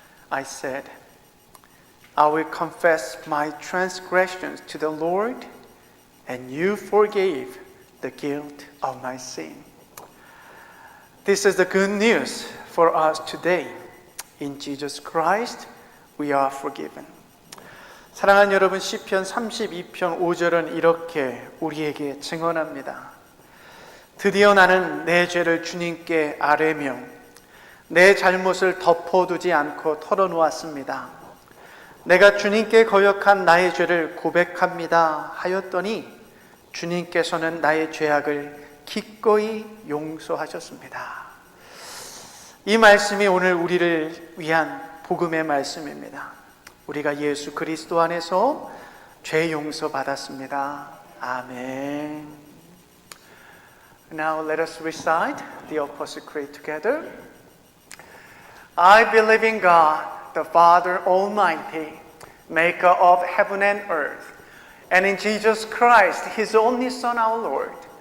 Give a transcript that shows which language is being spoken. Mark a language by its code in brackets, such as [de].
[en] I said, I will confess my transgressions to the Lord, and you forgave the guilt of my sin. This is the good news for us today. In Jesus Christ, we are forgiven. [ko] 사랑하는 여러분, 시편 32편 5절은 이렇게 우리에게 증언합니다. 드디어 나는 내 죄를 주님께 아뢰며 내 잘못을 덮어두지 않고 털어놓았습니다. 내가 주님께 거역한 나의 죄를 고백합니다 하였더니 주님께서는 나의 죄악을 기꺼이 용서하셨습니다. 이 말씀이 오늘 우리를 위한 복음의 말씀입니다. 우리가 예수 그리스도 안에서 죄 용서 받았습니다. 아멘. [en] Now let us recite the Apostle Creed together. I believe in God, the Father Almighty, maker of heaven and earth, and in Jesus Christ, His only Son, our Lord,